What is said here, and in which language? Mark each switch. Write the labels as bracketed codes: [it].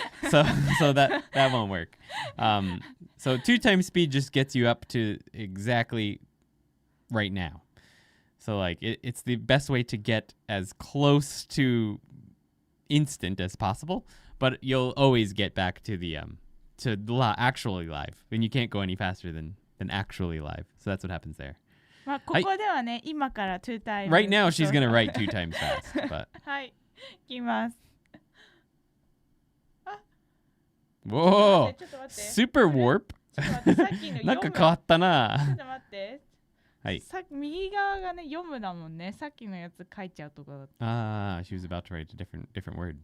[en] so that won't work. So 2 times speed just gets you up to exactly right now. So, like, it's the best way to get as close to instant as possible, but you'll always get back to the actually live, and you can't go any faster than actually live. So that's what happens there. [ja] まあここではね、今から [en] 2 times. Right now she's gonna write 2 times fast, but [ja] はい、いきます。 whoa, ちょっと待って。 [en] super warp. [ja] ちょっと待って、さっきのなんか変わったな。ちょっと待って。はい。さっき右側がね、読むだもんね。さっきのやつ書いちゃうとこだった。 [en] Ah, she was about to write a different word.